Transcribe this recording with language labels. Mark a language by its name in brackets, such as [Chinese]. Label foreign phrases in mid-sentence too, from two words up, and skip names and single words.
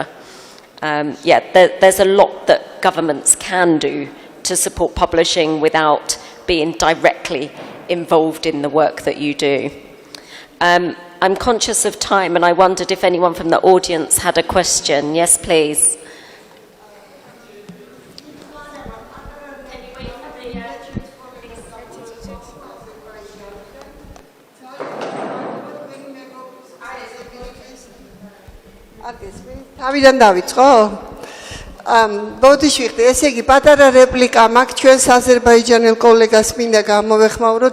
[English] There's a lot that governments can do to support publishing without being directly involved in the work that you do. I'm conscious of time, and I wondered if anyone from the audience had a question. Yes, please. [Georgian] თავიდან დავიწყო? ბოდიშვიხდი, ესე იგი პატარა რეპლიკა მაქვს ჩვენს აზერბაიჯანელ კოლეგას მინდა გამოვეხმაურო.